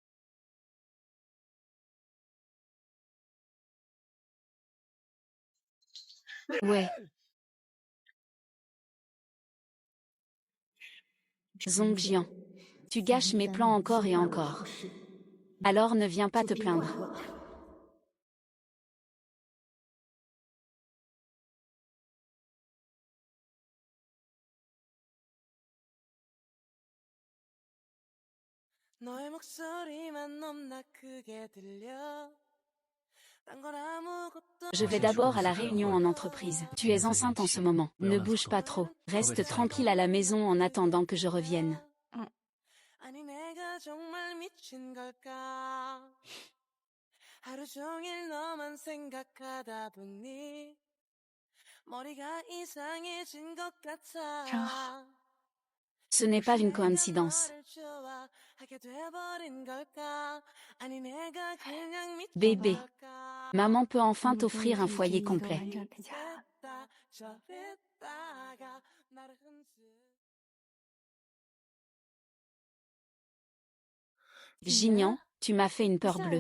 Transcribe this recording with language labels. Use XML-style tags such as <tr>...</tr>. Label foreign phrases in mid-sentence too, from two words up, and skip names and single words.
<fr>Ouais. Zongjian. Tu gâches mes plans encore et encore. Alors ne viens pas te plaindre.</fr> <ko>너의 목소리만 너무나 크게 들려.</ko> <fr>Je vais d'abord à la réunion en entreprise. Tu es enceinte en ce moment. Ne bouge pas trop. Reste tranquille à la maison en attendant que je revienne.</fr> <ko>아니 내가 정말 미친 걸까? 하루 종일 너만 생각하다 보니 머리가 이상해진 것 같아.</ko> <fr>Ce n'est pas une coïncidence. Bébé, maman peut enfin t'offrir un foyer complet. Jignan, tu m'as fait une peur bleue.</fr>